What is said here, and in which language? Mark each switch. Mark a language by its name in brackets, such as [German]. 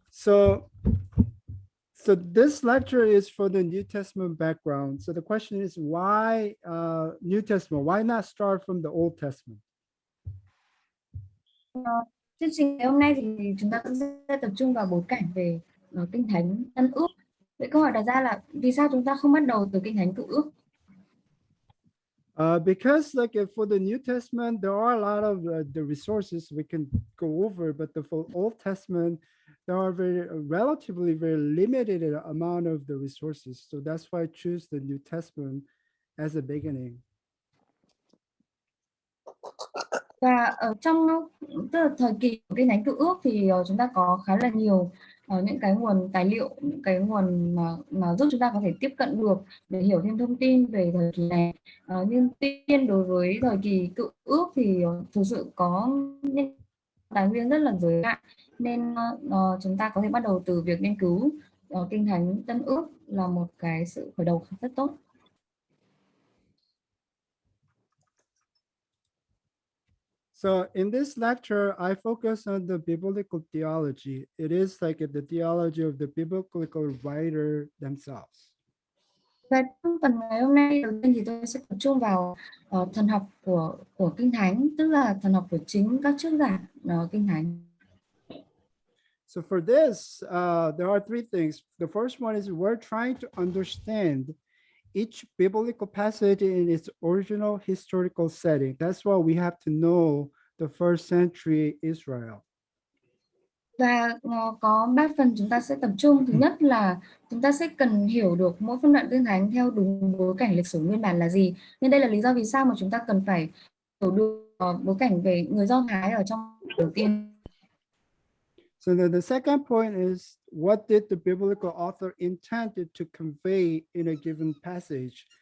[English] So this lecture is for the New Testament background. So the question is, why New Testament? Why not start from the Old Testament? [Vietnamese] Chương trình ngày hôm nay thì chúng ta sẽ tập trung vào bối cảnh về Kinh Thánh Tân Ước. Vậy câu hỏi đặt ra là vì sao chúng ta không bắt đầu từ Kinh Thánh Cựu Ước? [English] Because for the New Testament, there are a lot of the resources we can go over, but for Old Testament, there are relatively very limited amount of the resources. So that's why I choose the New Testament as a beginning. [Vietnamese] Và ở trong thời kỳ của Kinh Thánh Cựu Ước thì chúng ta có khá là nhiều những cái nguồn tài liệu, những cái nguồn mà giúp chúng ta có thể tiếp cận được để hiểu thêm thông tin về thời kỳ này. Nhưng tuy nhiên đối với thời kỳ Cựu Ước thì thực sự có những tài nguyên rất là giới hạn, nên chúng ta có thể bắt đầu từ việc nghiên cứu Kinh Thánh Tân Ước là một cái sự khởi đầu rất tốt. [English] So in this lecture, I focus on the biblical theology. It is the theology of the biblical writer themselves. [Vietnamese] Và trong phần ngày hôm nay đầu tiên thì tôi sẽ tập trung vào thần học của Kinh Thánh, tức là thần học của chính các chức giả Kinh Thánh. [English] So for this, there are three things. The first one is we're trying to understand each biblical passage in its original historical setting. That's why we have to know the first century Israel. [Vietnamese] Và có 3 phần chúng ta sẽ tập trung. Thứ nhất là chúng ta sẽ cần hiểu được mỗi phân đoạn kinh thánh theo đúng bối cảnh lịch sử nguyên bản là gì. Nên đây là lý do vì sao mà chúng ta cần phải hiểu được bối cảnh về người Do Thái ở trong đầu tiên. [English] So the second point is, what did the biblical author intended to convey in a given passage?